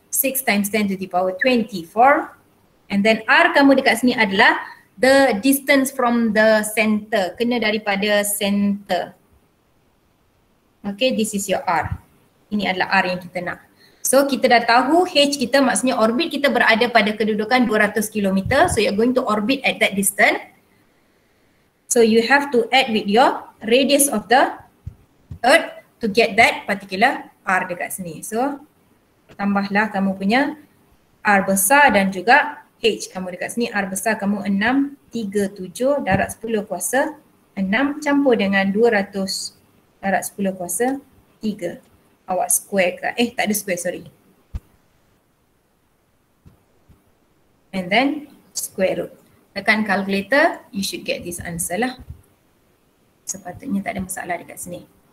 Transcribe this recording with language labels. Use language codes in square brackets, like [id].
[en] 6 times 10 to the power 24. And then R kamu [ms] dekat sini adalah [en] the distance from the center. [ms] Kena daripada center. [en] Okay, this is your R. [ms] Ini adalah R yang kita nak. So kita dah tahu H kita, maksudnya orbit kita berada pada kedudukan 200 km. [en] So you're going to orbit at that distance. So you have to add with your radius of the Earth to get that particular R [ms] dekat sini. So tambahlah kamu punya R besar dan juga H kamu dekat sini. R besar kamu 637 darab 10 kuasa 6 campur dengan 200 darab 10 kuasa 3. Awak square ke? Tak ada square, sorry. [en] And then square root. [ms] Tekan calculator, [en] you should get this answer lah. [ms] Sepatutnya tak ada masalah dekat sini.